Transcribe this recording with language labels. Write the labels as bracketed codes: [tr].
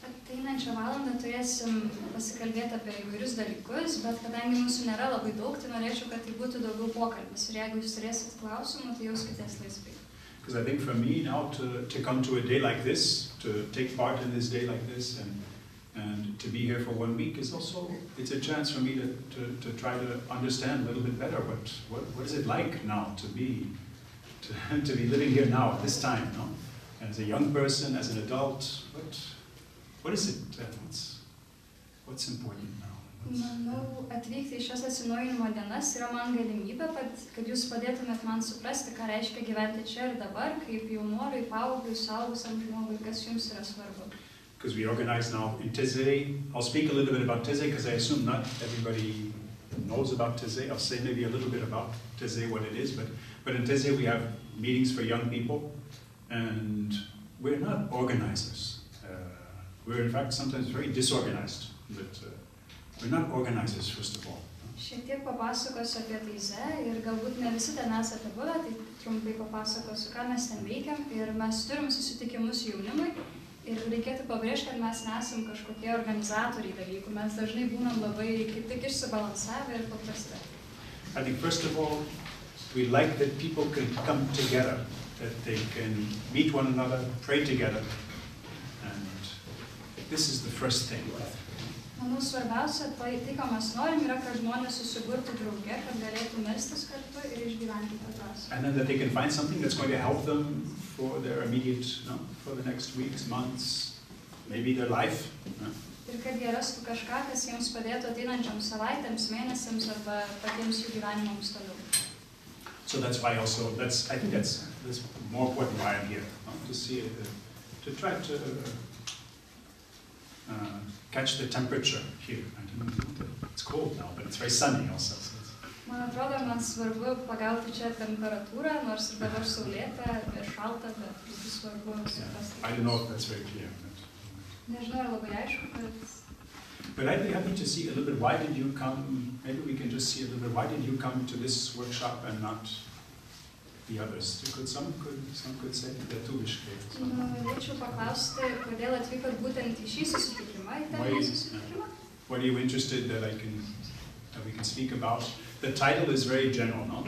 [lt] Ateinančią valandą turėsim pasikalbėti apie įvairius dalykus, bet kadangi mūsų nėra labai daug, tai norėčiau, kad tai būtų daugiau pokalbis. Ir jeigu jūs turėsit klausimų, tai jauskitės laisvai. [en] Because I think for me now to come to a day like this, to take part in this day like this, and to be here for 1 week is also, it's a chance for me to try to understand a little bit better what is it like now to be living here now at this time, no? As a young person, as an adult, what is it? What's important now? [lt] Manau, atvykti į šias atsinaujinimo dienas yra man galimybė, kad jūs padėtumėt man suprasti, ką reiškia gyventi čia ir dabar, kaip jaunuoliui, paaugliui, suaugusiam žmogui, kas jums yra svarbu. [en] Because we organize now in Taize. I'll speak a little bit about Taize because I assume not everybody knows about Taize. I'll say maybe a little bit about Taize, what it is, but in Taize we have meetings for young people, and we're not organizers. We're in fact sometimes very disorganized, but we're not organizers first of all. [lt] Šiek tiek papasakosiu apie Taize ir galbūt ne visi ten esate buvę, tai trumpai papasakosiu, ką mes ten veikiam. Ir mes turim susitikimus jaunimui ir reikėtų pabrėžti, kad mes nesam kažkokie organizatoriai dalykų. Mes dažnai būnam labai kaip tik išsibalansavę ir paprasti. [en] I think first of all, we like that people can come together, that they can meet one another, pray together, and this is the first thing. [lt] Manau, svarbiausia, tai ko mes norim, yra, kad žmonės susiburtų drauge, kad galėtų melstis kartu ir išgyventi tą dvasią. [en] And then that they can find something that's going to help them for their immediate, for the next weeks, months, maybe their life. [lt] Ir kad jie rastų kažką, kas jiems padėtų ateinančioms savaitėms, mėnesiams arba patiems jų gyvenimams toliau. [en] So that's why also, I think that's more important why I'm here, to see, to try to catch the temperature here. It's cold now, but it's very sunny also. [lt] Man atrodo, man svarbu pagauti čia temperatūrą, nors ir dabar saulėta ir šalta, bet būtų svarbu suprasti. [en] I don't know if that's very clear. [lt] Nežinau, ar labai aišku, bet... [en] But I'd be happy to see a little bit, why did you come, maybe we can just see a little bit, why did you come to this workshop and not the others? Some could say [lt] lietuviškai. Norėčiau paklausti, kodėl atvykot būtent į šį susitikimą, į tą susitikimą? [en] What are you interested that we can speak about? The title is very general, no?